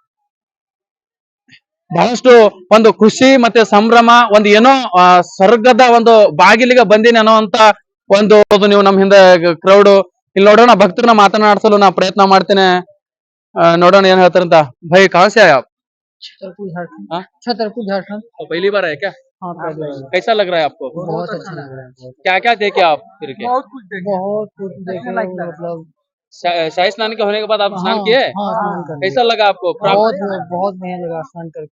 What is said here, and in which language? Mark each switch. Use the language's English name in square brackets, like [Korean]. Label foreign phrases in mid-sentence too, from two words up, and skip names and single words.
[Kannada] ಬಹಳಷ್ಟು ಒಂದು ಖುಷಿ ಮತ್ತೆ ಸಂಭ್ರಮ, ಒಂದು ಏನೋ ಸ್ವರ್ಗದ ಒಂದು ಬಾಗಿಲಿಗೆ ಬಂದಿನಿ ಅನ್ನೋಂತ ಒಂದು ನೀವು ನಮ್ ಹಿಂದೆ ಕ್ರೌಡ್. ಇಲ್ಲಿ ನೋಡೋಣ, ಭಕ್ತರನ್ನ ಮಾತನಾಡಿಸಲು ನಾ ಪ್ರಯತ್ನ ಮಾಡ್ತೇನೆ. ನೋಡೋಣ ಏನ್ ಹೇಳ್ತಾರಂತ. [Hindi] भई कहाँ से आए आप? छतरपुर झारखंड। छतरपुर झारखंड। तो पहली बार आए क्या? हाँ, कैसा लग रहा है आपको? बहुत अच्छा लग रहा है। क्या क्या देखे आप फिर के? बहुत कुछ देखे, मतलब शाही स्नान के होने के बाद आप स्नान हाँ, किए? हाँ, स्नान कर लिया। कैसा लगा आपको? बहुत बहुत बढ़िया लगा स्नान करके।